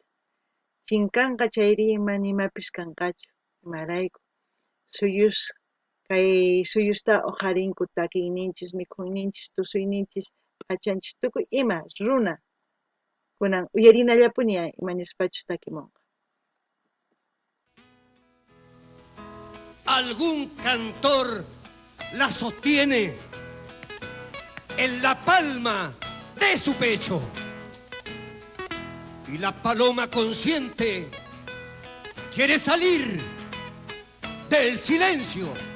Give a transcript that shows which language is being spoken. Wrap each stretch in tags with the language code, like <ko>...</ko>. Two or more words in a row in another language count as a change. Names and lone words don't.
<qu>Chinkanqa chayri mana imapis kanqachu, imarayku kay suyusta uqarinku takiyninchis, mikhuyninchis, tusuyninchis, p'achanchis, tukuy ima runa kunan uyarinallapuni imanispachus takimunqa.</qu> <es>algún cantor la sostiene en la palma de su pecho. Y la paloma consciente quiere salir del silencio.</es>